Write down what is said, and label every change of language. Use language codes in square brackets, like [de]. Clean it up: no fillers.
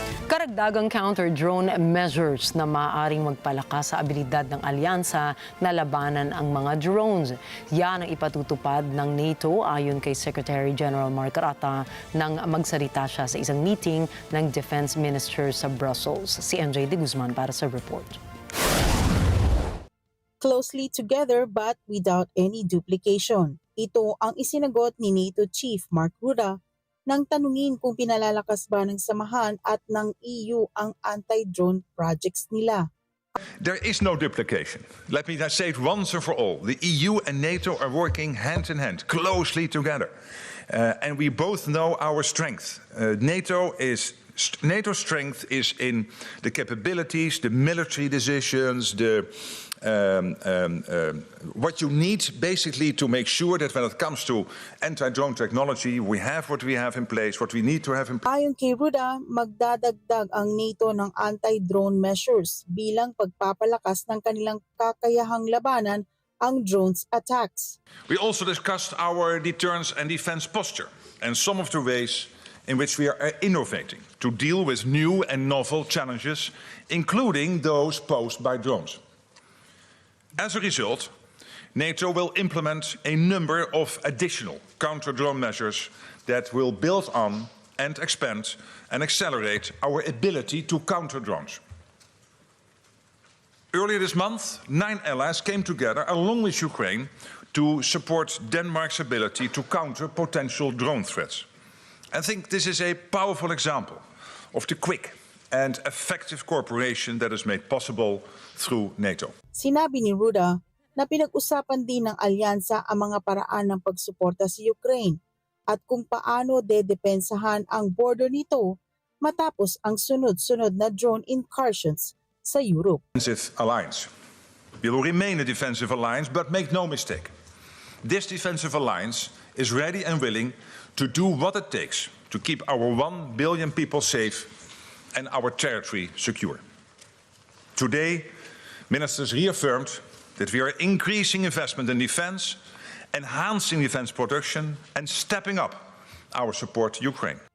[tl] Karagdagang counter-drone measures na maaaring magpalakas sa abilidad ng alyansa na labanan ang mga drones. Yan ang ipatutupad ng NATO ayon kay Secretary General Mark Rata nang magsalita siya sa isang meeting ng Defense Ministers sa Brussels. Si MJ De Guzman para sa report. [en] Closely together but without any duplication. [tl] Ito ang isinagot ni NATO Chief Mark Rutte nang tanungin kung pinalalakas ba ng samahan at ng EU ang anti-drone projects nila. [en] There is no duplication. Let me say it once and for all. The EU and NATO are working hand in hand, closely together. And we both know our strength. NATO's strength is in the capabilities, the military decisions, what you need basically to make sure that when it comes to anti-drone technology, we have what we have in place, what we need to have in place. [tl] Ayon kay Rutte, magdadagdag ang NATO ng anti-drone measures bilang pagpapalakas ng kanilang kakayahang labanan ang drones attacks. [en] We also discussed our deterrence and defense posture and some of the ways in which we are innovating to deal with new and novel challenges, including those posed by drones. As a result, NATO will implement a number of additional counter-drone measures that will build on and expand and accelerate our ability to counter drones. Earlier this month, 9 allies came together along with Ukraine to support Denmark's ability to counter potential drone threats. I think this is a powerful example of the quick and effective cooperation that is made possible through NATO. [tl] Sinabi ni Rutte na pinag-usapan din ng alyansa ang mga paraan ng pagsuporta sa Ukraine at kung paano dedepensahan ang border nito matapos ang sunod-sunod na drone incursions sa Europe. [en] Defensive alliance. We will remain a defensive alliance, but make no mistake. This defensive alliance is ready and willing to do what it takes to keep our 1 billion people safe and our territory secure. Today, ministers reaffirmed that we are increasing investment in defense, enhancing defense production, and stepping up our support to Ukraine.